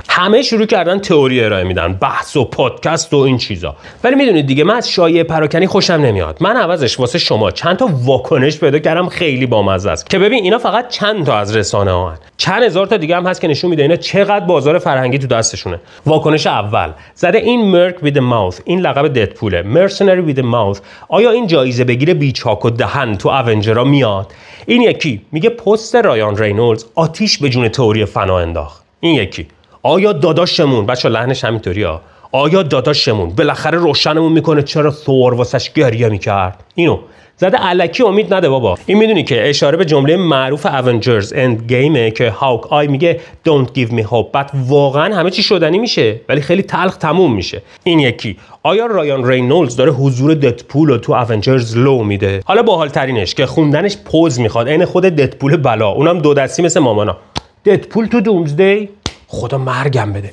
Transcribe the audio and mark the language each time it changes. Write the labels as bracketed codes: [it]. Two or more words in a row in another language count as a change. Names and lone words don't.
[fa] همه شروع کردن تئوری ارائه میدن، بحث و پادکست و این چیزا. ولی میدونید دیگه من از شایعه پراکنی خوشم نمیاد. من عوضش واسه شما چند تا واکنش پیدا کردم خیلی بامزه است که ببین اینا فقط چند تا از رسانه ها هن. چند هزار تا دیگه هم هست که نشون میده اینا چقدر بازار فرهنگی تو دستشونه. واکنش اول زده این مرک [en] with the mouth، [fa] این لقب ددپوله. [en] mercenary with the mouth، [fa] آیا این جایزه بگیره بیچاک و دهن تو اونجرها میاد؟ این یکی میگه پست رایان رینولدز آتیش به جون تئوری فنا انداخت. این یکی آیا داداشمون، بچا لحنش همینطوری ها، آیا داداشمون بالاخره روشنمون میکنه چرا ثور واسش گریه میکرد؟ اینو زده الکی امید نده بابا. این میدونی که اشاره به جمله معروف اونجرز اند گیمه که هاوک آی میگه [en] don't give me hope، [fa] بعد واقعا همه چی شدنی میشه ولی خیلی تلخ تموم میشه. این یکی آیا رایان رینولدز داره حضور ددپول رو تو اونجرز لو میده؟ حالا باحال ترینش که خوندنش پوز میخواد، عین خود ددپول بلا، اونم دو دستی مثل مامانا. ددپول تو دومزدی خدا مرگم بده.